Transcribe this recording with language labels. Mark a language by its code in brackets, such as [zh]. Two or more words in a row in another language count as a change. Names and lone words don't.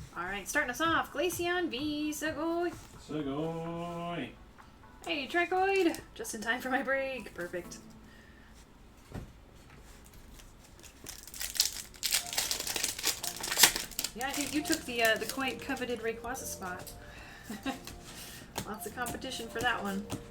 [en] Alright, starting us off. Glaceon v Segoy. Segoy. Hey, Trachoid! Just in time for my break. Perfect. Yeah, I think you took the quite coveted Rayquaza spot. Lots of competition for that one.